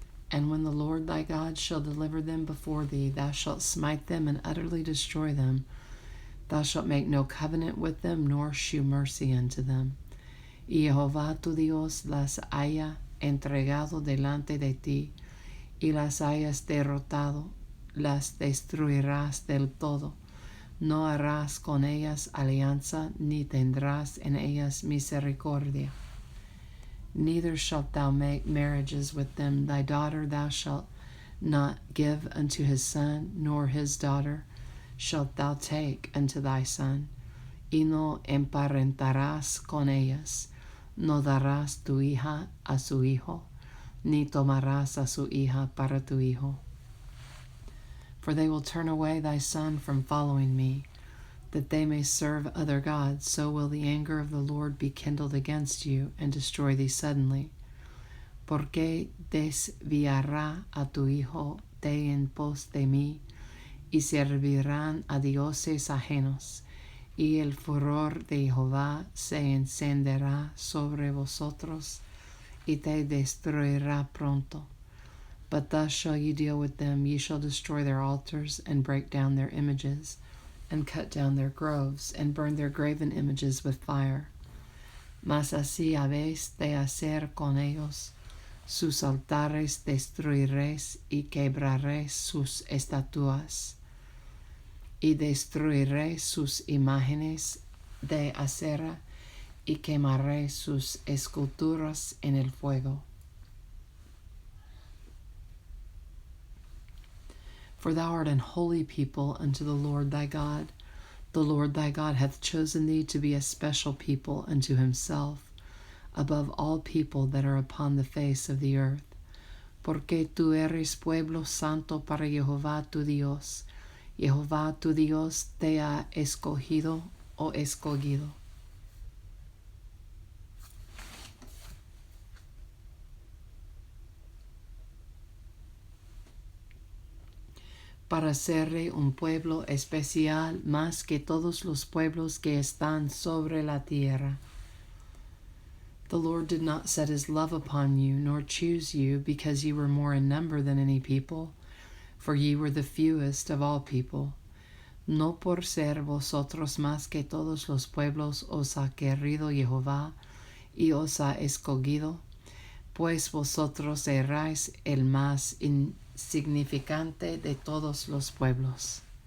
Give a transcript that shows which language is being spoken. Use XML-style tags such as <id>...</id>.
<en>And when the Lord thy God shall deliver them before thee, thou shalt smite them and utterly destroy them. Thou shalt make no covenant with them, nor shew mercy unto them.</en> <es>Y Jehová tu Dios las haya entregado delante de ti, y las hayas derrotado, las destruirás del todo. No harás con ellas alianza, ni tendrás en ellas misericordia.</es> <en>Neither shalt thou make marriages with them. Thy daughter thou shalt not give unto his son, nor his daughter shalt thou take unto thy son.</en> <es>Y no emparentarás con ellas. No darás tu hija a su hijo, ni tomarás a su hija para tu hijo.</es> <en>For they will turn away thy son from following me, that they may serve other gods. So will the anger of the Lord be kindled against you, and destroy thee suddenly.</en> <es>Porque desviará a tu hijo de en pos de mí, y servirán a dioses ajenos, y el furor de Jehová se encenderá sobre vosotros, y te destruirá pronto.</es> <en>But thus shall ye deal with them. Ye shall destroy their altars, and break down their images, and cut down their groves, and burn their graven images with fire.</en> <es>Mas así habéis de hacer con ellos. Sus altares destruiréis, y quebraréis sus estatuas, y destruiréis sus imágenes de acera, y quemaréis sus esculturas en el fuego.</es> <en>For thou art an holy people unto the Lord thy God. The Lord thy God hath chosen thee to be a special people unto himself, above all people that are upon the face of the earth.</en> <es>Porque tú eres pueblo santo para Jehová tu Dios. Jehová tu Dios te ha escogido o escogido. Para serle un pueblo especial más que todos los pueblos que están sobre la tierra.</es> <en>The Lord did not set his love upon you, nor choose you, because ye were more in number than any people, for ye were the fewest of all people.</en> <es>No por ser vosotros más que todos los pueblos os ha querido Jehová, y os ha escogido, pues vosotros erais el más insignificante de todos los pueblos.</es>